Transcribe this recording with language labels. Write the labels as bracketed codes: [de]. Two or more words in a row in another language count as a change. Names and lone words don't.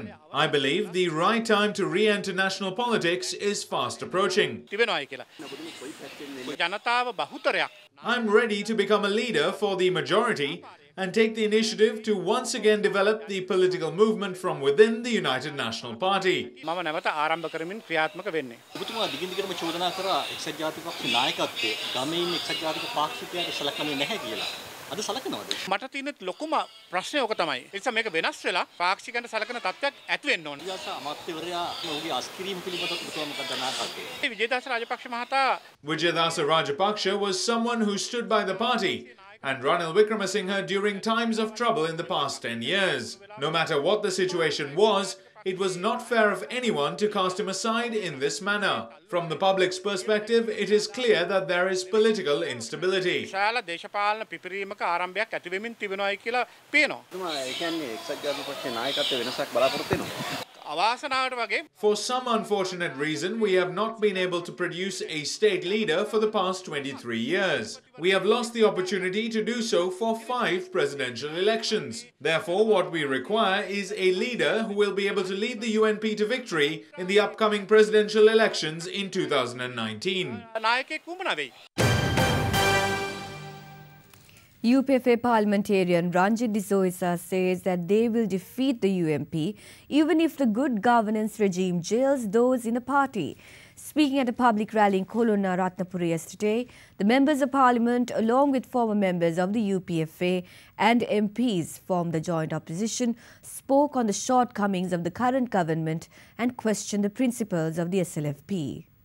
[en] I believe the right time to re-enter national politics is fast approaching. I'm ready to become a leader for the majority and take the initiative to once again develop the political movement from within the United National Party. [si] මට තියෙන ලොකුම ප්‍රශ්නේ ඕක තමයි. ඒ නිසා මේක වෙනස් වෙලා පාක්ෂිකයන්ට සලකන තත්ත්වයක් ඇති වෙන්න ඕනේ. අමාත්‍යවරයා ඔහුගේ අස්කිරීම පිළිබඳව මොකද අනාකල්පය? විජේදාස රාජපක්ෂ මහතා [en] Vijayadasa Rajapaksa was someone who stood by the party and Ranil Wickremesinghe during times of trouble in the past 10 years. No matter what the situation was, it was not fair of anyone to cast him aside in this manner. From the public's perspective, it is clear that there is political instability. [si] විශාල දේශපාලන පිපිරීමක ආරම්භයක් ඇති වෙමින් තිබෙනවායි කියලා පේනවා. ඒ කියන්නේ එක්සත් ජාතික පක්ෂයේ නායකත්වයේ වෙනසක් බලාපොරොත්තු වෙනවා. අවාසනාවට වගේ [en] For some unfortunate reason, we have not been able to produce a state leader for the past 23 years. We have lost the opportunity to do so for 5 presidential elections. Therefore, what we require is a leader who will be able to lead the UNP to victory in the upcoming presidential elections in 2019. [si] නායකයෙක් වුමනා වෙයි. [en] UPFA parliamentarian Ranjit D'Souza says that they will defeat the UMP even if the good governance regime jails those in the party. Speaking at a public rally in Kolonna, Ratnapura yesterday, the members of parliament, along with former members of the UPFA and MPs from the joint opposition, spoke on the shortcomings of the current government and questioned the principles of the SLFP.